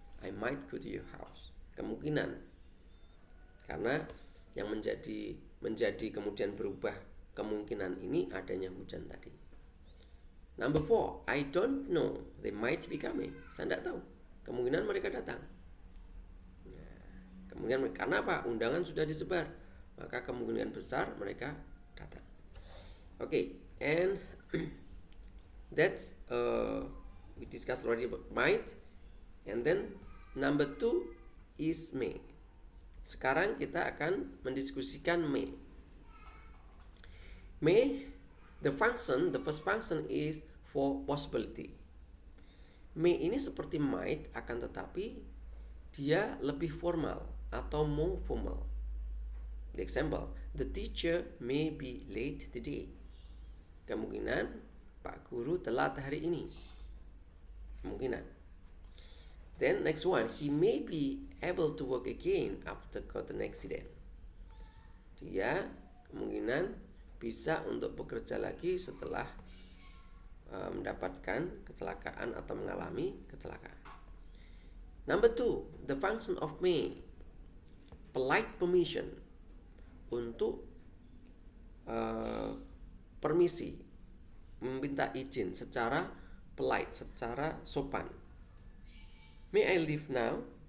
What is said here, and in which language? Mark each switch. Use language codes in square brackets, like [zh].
[en] I might go to your house. [id] Kemungkinan. Karena yang menjadi kemudian berubah kemungkinan ini adanya hujan tadi. [en] Number 4, I don't know, they might be coming. [id] Saya tidak tahu, kemungkinan mereka datang. Kemungkinan karena apa? Undangan sudah disebar, maka kemungkinan besar mereka datang. Okay, and [en] That's we discussed already about might. And then number 2 is may. [id] Sekarang kita akan mendiskusikan may. [en] May, the first function is for possibility. [id] May ini seperti might, akan tetapi dia lebih formal atau more formal. [en] The example, the teacher may be late today. [id] Kemungkinan Pak Guru telat hari ini. Kemungkinan. [en] Then next one, he may be able to work again after got an accident. [id] Dia kemungkinan bisa untuk bekerja lagi setelah mendapatkan kecelakaan atau mengalami kecelakaan. [en] Number 2, the function of may, polite permission, [id] untuk permisi, meminta izin secara polite, secara sopan. [en] May I leave now?